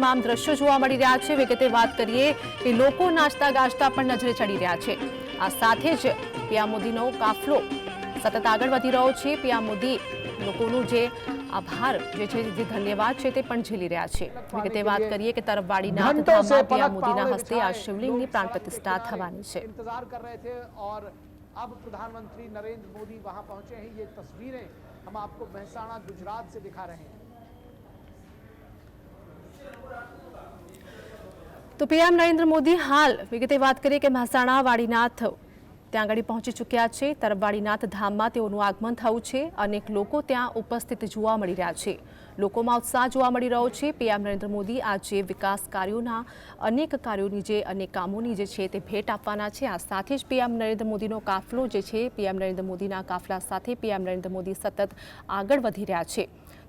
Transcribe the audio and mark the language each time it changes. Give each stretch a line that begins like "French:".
Gujarati: તમામ દ્રશ્યો જોવા મળી રહ્યા છે। વિગતે વાત કરીએ કે લોકો નાચતા ગાજતા પણ નજરે ચડી રહ્યા છે। આ સાથે જ પીએમ મોદીનો કાફલો સતત આગળ વધી રહ્યો છે। પીએમ મોદી લોકોનું જે આભાર જે છે, જે ધન્યવાદ છે તે પણ ઝીલી રહ્યા છે। વિગતે વાત કરીએ કે તરવાડીનાથ ધામમાં પીએમ મોદીના હસ્તે આ શિવલિંગની પ્રાણ પ્રતિષ્ઠા થવાની છે।
Hindi: इंतजार कर रहे थे और अब प्रधानमंत्री नरेंद्र मोदी वहां पहुंचे हैं। ये तस्वीरें हम आपको मेहसाणा गुजरात से दिखा रहे हैं। तो पीएम नरेंद्र मोदी हाल विगते बात करिए कि
Gujarati: મહેસાણા વાડીનાથ ત્યાં આગળ પહોંચી ચૂક્યા છે। તરવાડીનાથ ધામમાં તેઓનું આગમન થયું છે। અનેક લોકો ત્યાં ઉપસ્થિત જોવા મળી રહ્યા છે। લોકોમાં ઉત્સાહ જોવા મળી રહ્યો છે। પીએમ નરેન્દ્ર મોદી આજે વિકાસ કાર્યોના અનેક કામોની જે છે તે ભેટ આપવાના છે। આ સાથે જ પીએમ નરેન્દ્ર મોદીનો કાફલો જે છે, પીએમ નરેન્દ્ર મોદીના કાફલા સાથે પીએમ નરેન્દ્ર મોદી સતત આગળ વધી રહ્યા છે।